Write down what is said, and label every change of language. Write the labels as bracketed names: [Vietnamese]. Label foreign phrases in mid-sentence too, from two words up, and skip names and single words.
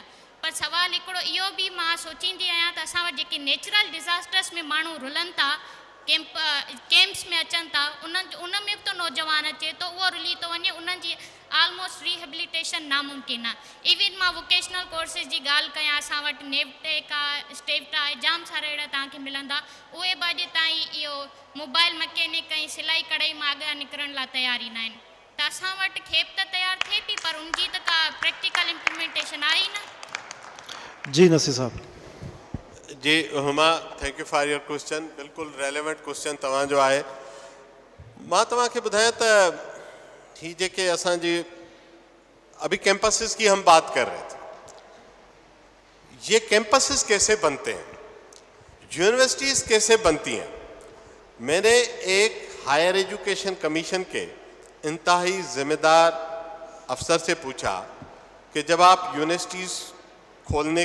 [Sindhi] पर सवाल हिकिड़ो इहो बि मां सोचींदी आहियां त असां वटि जेके [English] natural disasters [Sindhi] में माण्हू रुलनि था, कैंप्स में अचनि था, उन में बि तो नौजवान अचे तो उहो रुली थो वञे, उन्हनि जी [English] almost rehabilitation [Sindhi] नामुमकिन आहे. इवन मां [English] vocational courses [Sindhi] जी ॻाल्हि कयां, असां वटि नेवटेक आहे, स्टेवटा आहे, जाम सारा अहिड़ा तव्हांखे मिलंदा. उहे बि अॼु ताईं इहो [English] mobile mechanic [Sindhi] ऐं सिलाई कढ़ाई मां अॻियां निकिरण लाइ तयार ई न आहिनि. त असां वटि खेप त तयारु थिए थी पर उनजी त का [English] practical implementation [Sindhi] आहे ई न. जी नसीर साहब. जी हुमा, [English] Thank you for your question. [Sindhi] बिल्कुलु [English] relevant question [Sindhi] तव्हांजो आहे. मां तव्हांखे ॿुधायां त ही जेके असांजी [Urdu] ابھی کیمپسز کی ہم بات کر رہے تھے، یہ کیمپسز کیسے بنتے ہیں، یونیورسٹیز کیسے بنتی ہیں. میں نے ایک ہائر ایجوکیشن کمیشن کے انتہائی ذمہ دار افسر سے پوچھا کہ جب آپ یونیورسٹیز کھولنے